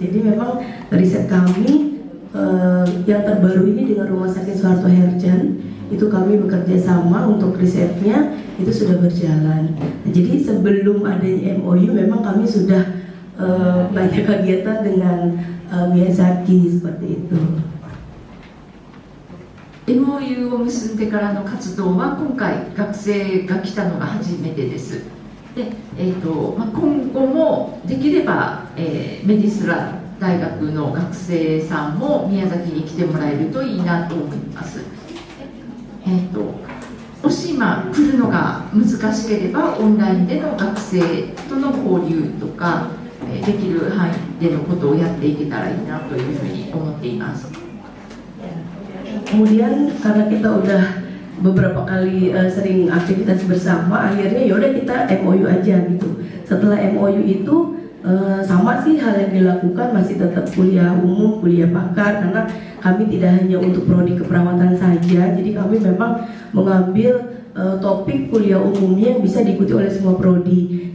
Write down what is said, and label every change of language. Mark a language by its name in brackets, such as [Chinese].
[Indonesian] Jadi memang riset kami yang terbaru ini dengan Rumah Sakit Soeharto Herjan itu kami bekerja sama untuk risetnya itu sudah berjalan. Nah, jadi sebelum adanya MOU memang kami sudah banyak kegiatan dengan Miyazaki seperti itu. [Japanese] MOU を結んでからの活動は今回学生が来たのが初めてです。で、今後もできれば、メディスラ大学の学生さんも宮崎に来てもらえるといいなと思います。もし今来るのが難しければオンラインでの学生との交流とかできる範囲でのことをやっていけたらいいなというふうに思っています。 [Indonesian] Kemudian karena kita udah beberapa kali sering aktivitas bersama, akhirnya yaudah kita MOU aja gitu. Setelah MOU itu sama sih hal yang dilakukan, masih tetap kuliah umum, kuliah pakar, karena kami tidak hanya untuk prodi keperawatan saja, jadi kami memang mengambil topik kuliah umumnya yang bisa diikuti oleh semua prodi.